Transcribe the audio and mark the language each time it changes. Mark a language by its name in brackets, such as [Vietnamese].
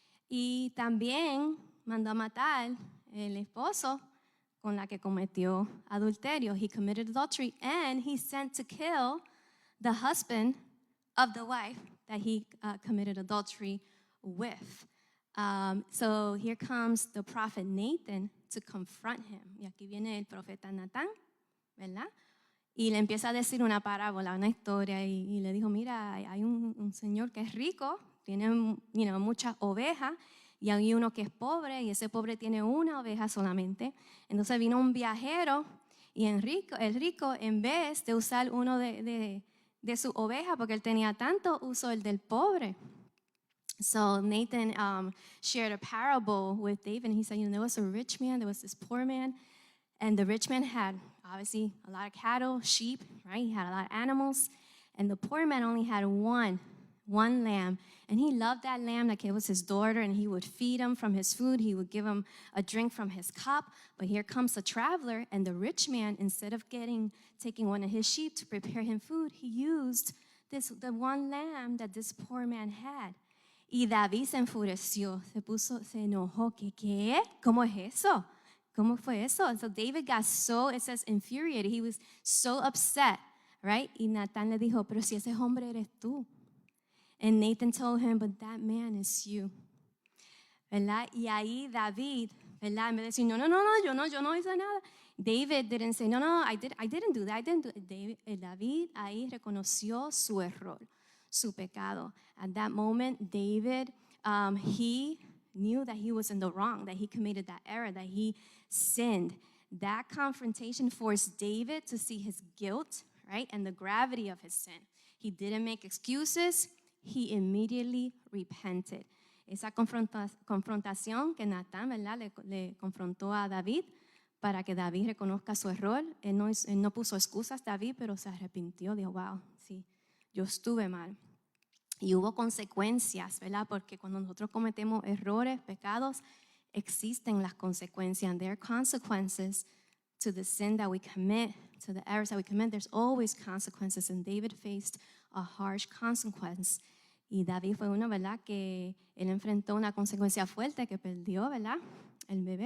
[Spanish] Y también mandó a matar el esposo con la que cometió adulterio. [English] He committed adultery and he sent to kill the husband of the wife that he committed adultery with. So here comes the prophet Nathan to confront him. [Spanish] Y aquí viene el profeta Natán, ¿verdad? Y le empieza a decir una parábola, una historia, y le dijo, mira, hay un señor que es rico, tiene muchas ovejas, y hay uno que es pobre, y ese pobre tiene una oveja solamente. Entonces vino un viajero, y el rico, en vez de usar uno de su oveja, porque él tenía tanto, usó el del pobre. [English] So Nathan shared a parable with David, and he said, there was a rich man, there was this poor man, and the rich man had obviously a lot of cattle, sheep, right? He had a lot of animals, and the poor man only had one lamb, and he loved that lamb like it was his daughter, and he would feed him from his food, he would give him a drink from his cup. But here comes a traveler, and the rich man, instead of taking one of his sheep to prepare him food, he used the one lamb that this poor man had. [Spanish] Y David se enfureció, se enojó. ¿Qué? ¿Cómo es eso? ¿Cómo fue eso? [English] And so David got so, it says, infuriated. He was so upset, right? [Spanish] Y Natán le dijo, pero si ese hombre eres tú. [English] And Nathan told him, but that man is you. [Spanish] ¿Verdad? Y ahí David, ¿verdad? En vez de decir, no, yo no hice nada. [English] David didn't say, no, I didn't do that. [Spanish] David ahí reconoció su error, su pecado. [English] At that moment, David, he knew that he was in the wrong, that he committed that error, that he sinned. That confrontation forced David to see his guilt, right, and the gravity of his sin. He didn't make excuses. He immediately repented. [Spanish] Esa confrontación que Natán, ¿verdad?, le confrontó a David para que David reconozca su error. Él no puso excusas, David, pero se arrepintió. Dijo, wow, sí, yo estuve mal. Y hubo consecuencias, ¿verdad? Porque cuando nosotros cometemos errores, pecados, existen las consecuencias. [English] And there are consequences to the sin that we commit, to the errors that we commit. There's always consequences. And David faced a harsh consequence. [Spanish] Y David fue uno, ¿verdad?, que él enfrentó una consecuencia fuerte, que perdió, ¿verdad?, el bebé.